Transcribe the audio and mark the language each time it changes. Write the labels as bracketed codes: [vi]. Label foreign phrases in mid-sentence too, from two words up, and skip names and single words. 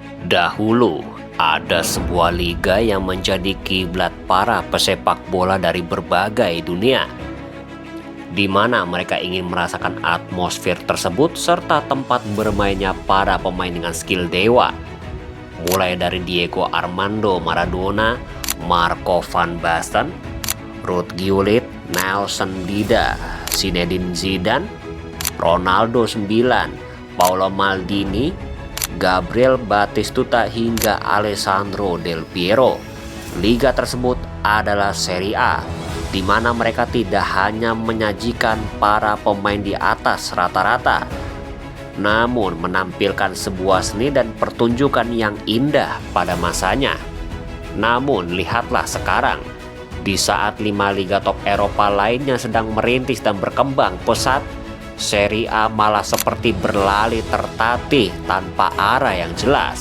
[id] Dahulu, ada sebuah liga yang menjadi kiblat para pesepak bola dari berbagai dunia, di mana mereka ingin merasakan atmosfer tersebut serta tempat bermainnya para pemain dengan skill dewa. Mulai dari Diego Armando Maradona, Marco van Basten, Ruud Gullit, Nelson Dida, Zinedine Zidane, Ronaldo 9, Paolo Maldini, Gabriel Batistuta hingga Alessandro Del Piero. Liga tersebut adalah Serie A, di mana mereka tidak hanya menyajikan para pemain di atas rata-rata, namun menampilkan sebuah seni dan pertunjukan yang indah pada masanya. Namun lihatlah sekarang, di saat 5 liga top Eropa lainnya sedang merintis dan berkembang pesat, Serie A malah seperti berlari tertatih tanpa arah yang jelas.